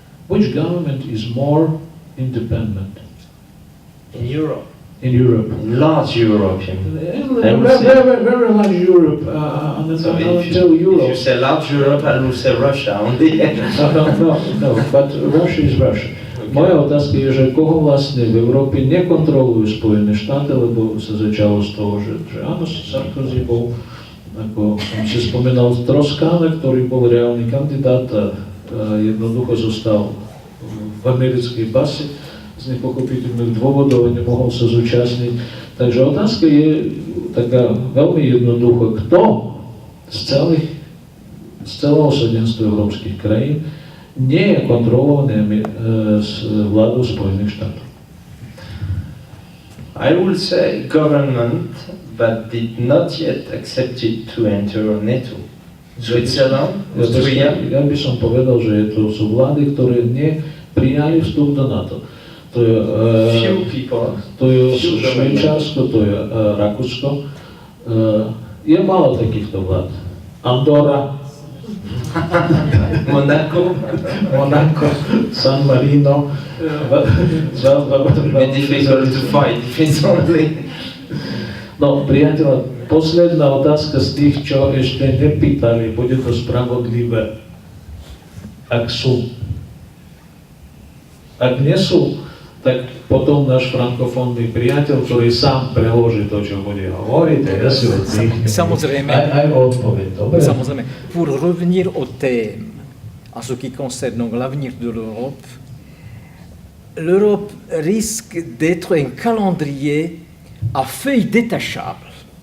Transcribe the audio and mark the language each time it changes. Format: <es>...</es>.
<en>Which government is more independent? In Europe. In Europe. Large European. Very large Europe. So if until Europe. you say large Europe, I will say Russia only. No, but Russia is Russia.</en> <sk>Moja otázka je, že koho vlastne v Európe nekontrolujú Spojené štáty, lebo sa začalo z toho, že áno, Sarkozy bol, ako som si spomenal, Troskana, ktorý bol reálny kandidát a jednoducho zostal v americkej base z nepochopiteľných dôvodov a nemohol sa zúčastniť. Takže otázka je taká veľmi jednoduchá. Kto z celého 700 európskych krajín nie je kontrolovaný vládou Spojených štátov?</sk> <en>I will say government that did not yet accepted to enter NATO. Switzerland, Austria.</en> <sk>Ja by som povedal, že sú vlády, ktoré neprijali vstup do NATO. To je,</sk> <en>Few people.</en> <sk>To je Švajčiarsko, to je Rakúsko. Je málo takýchto vlád. Andorra, Monaco. San Marino.</sk> <en>It's difficult to fight if it's only.</en> <sk>No, priateľa, posledná otázka z tých, čo ešte nepýtali, bude to spravodlivé. Ak sú. Ak nie sú, tak potom náš frankofónny priateľ, ktorý sám preloží to, čo bude hovoriť, ja si oddychnem. Samozrejme. Aj odpoveď, dobre? Samozrejme.</sk> <fr>Pour revenir au thème, en ce qui concerne donc l'avenir de l'Europe, l'Europe risque d'être un calendrier à feuilles détachables.</fr>